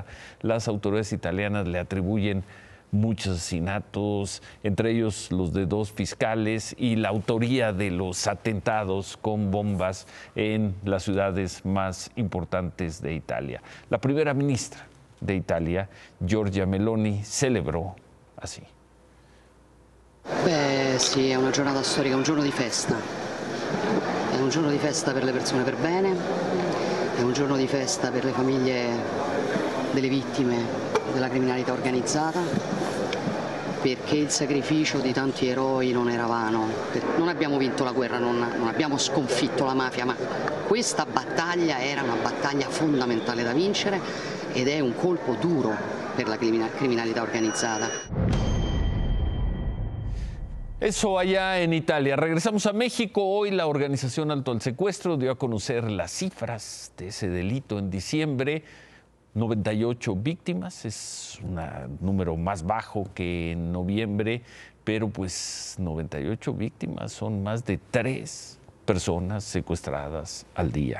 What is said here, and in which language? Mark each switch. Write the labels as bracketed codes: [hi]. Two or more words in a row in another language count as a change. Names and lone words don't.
[es] Las autoridades italianas le atribuyen muchos asesinatos, entre ellos los de 2 fiscales y la autoría de los atentados con bombas en las ciudades más importantes de Italia. La primera ministra de Italia, Giorgia Meloni, celebró así. [it] Beh sì, è una giornata storica, un giorno di festa. È un giorno di festa per le persone per bene, è un giorno di festa per le famiglie delle vittime della criminalità organizzata, perché il sacrificio di tanti eroi non era vano. Non abbiamo vinto la guerra, non abbiamo sconfitto la mafia, ma questa battaglia era una battaglia fondamentale da vincere ed è un colpo duro per la criminalità organizzata. [es] Eso allá en Italia. Regresamos a México. Hoy la organización Alto al Secuestro dio a conocer las cifras de ese delito en diciembre. 98 víctimas, es un número más bajo que en noviembre, pero pues 98 víctimas son más de 3 personas secuestradas al día.